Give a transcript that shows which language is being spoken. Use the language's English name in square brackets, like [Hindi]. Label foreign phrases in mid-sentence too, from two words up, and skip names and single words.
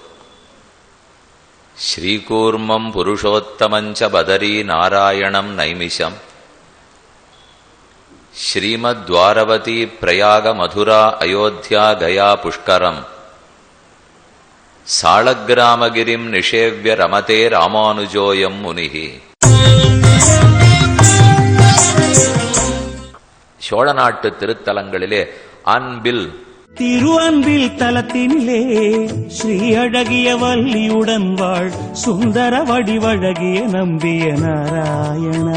[Sanskrit] శ్రీకూర్మం పురుషోత్తమం చ బదరీ నారాయణం నైమిషం శ్రీమద్వారవతీ ప్రయాగ మధురా అయోధ్యా గయా పుష్కరం సాళగ్రామగిరిం నిషేవ్య రమతే రామానుజోయం మునిః. [Tamil] சோழ நாட்டு திருத்தலங்களிலே அன்பில் திருஅன்பில் தலத்தினிலே ஸ்ரீ அழகிய வள்ளியுடன் வாழ் சுந்தர வடிவழகிய நம்பிய நாராயணா